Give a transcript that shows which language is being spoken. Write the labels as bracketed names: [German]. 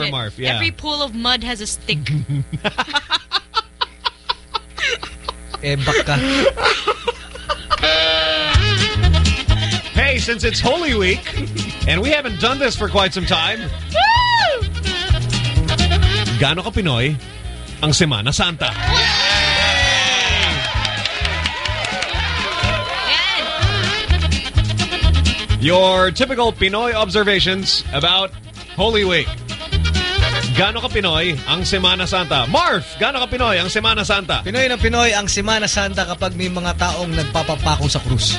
[English] whatever, it. Marf, yeah. Every pool of mud has a stick. [Filipino] Eh, baka. [English] Hey, since it's Holy Week, and we haven't done this for quite some time... [Filipino] Gano ka Pinoy ang Semana Santa. Yay! [English] Your typical Pinoy observations about Holy Week. [Filipino] Gano ka Pinoy ang Semana Santa. Marf, gano ka Pinoy ang Semana Santa. Pinoy na Pinoy ang Semana Santa kapag may mga taong nagpapapako sa krus.